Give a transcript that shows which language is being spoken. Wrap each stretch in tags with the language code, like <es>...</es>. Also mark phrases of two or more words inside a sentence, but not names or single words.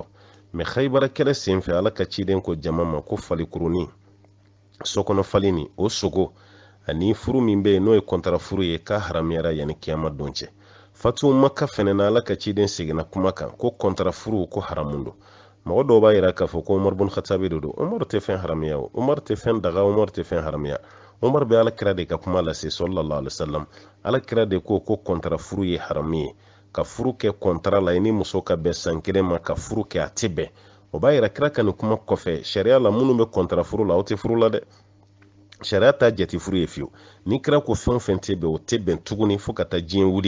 <bm>mais Khaybara kɛlɛ senfɛ ala ka ciden ko jama ma ko falikurunin sokɔnɔ fali ni o sogo ani furu min bɛ yen n'o ye kɔntara furu ye k'a haramuyara yanni kiyama don cɛ. Fatu Maka fɛnɛ na ala ka ciden seginna kuma kan ko kɔntara furu ko haramun don. Mɔgɔ dɔw b'a yira k'a fɔ ko Umar bun Khattabi de don. Umar tɛ fɛn haramuya o, Umar tɛ fɛn daga, Umar tɛ fɛn haramuya. Umar bɛ ala kira de ka kuma lase sallallahu alaihi wasallam. Ala kira de ko kɔntara furu ye haramu ye, ka furu kɛ kɔntara la i ni muso ka bɛn san kelen ma ka furu kɛ a tɛ bɛn. O b'a yira kira ka nin kuma kɔfɛ sariya la minnu bɛ kɔntara furu la o tɛ furu la dɛ. Sariya ta jate furu ye fiyewu. Ni kira ko fɛn fɛn tɛ bɛn o tɛ bɛn tuguni fo ka taa diɲɛ wuli.</bm>